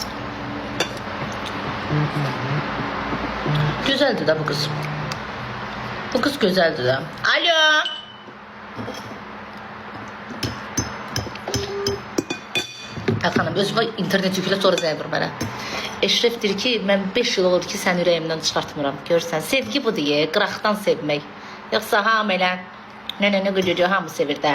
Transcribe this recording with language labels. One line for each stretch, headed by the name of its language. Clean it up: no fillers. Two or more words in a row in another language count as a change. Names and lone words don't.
Turkish: Güzeldi de bu kız. Bu kız güzeldir ha. Alo.
Azerbaijani: Xanım, özümə internet yüklə, sonra zəng vur mənə. Eşref deyir ki, mən 5 yıl olur ki, sən ürəyimdən çıxartmıram. Görürsən, sevgi bu deyə, qıraqdan sevmək. Yoxsa hamı elə, nə qıcıcı, hamı sevir də.